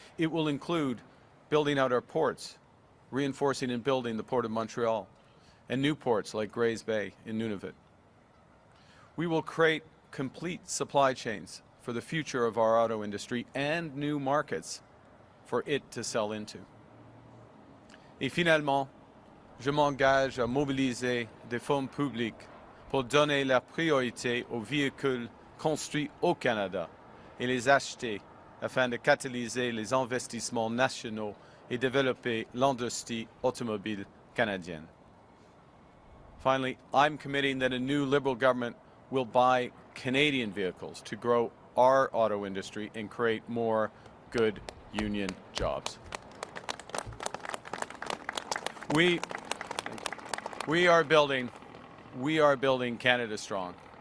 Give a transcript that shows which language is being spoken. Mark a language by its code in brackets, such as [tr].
[en] It will include building out our ports, reinforcing and building the Port of Montreal, and new ports like Grays Bay in Nunavut. We will create complete supply chains for the future of our auto industry and new markets for it to sell into. [fr] Et finalement, je m'engage à mobiliser des fonds publics pour donner la priorité aux véhicules construits au Canada et les acheter afin de catalyser les investissements nationaux et développer l'industrie automobile canadienne. [en] Finally, I'm committing that a new Liberal government will buy Canadian vehicles to grow our auto industry and create more good union jobs. Thank you. We are building Canada strong.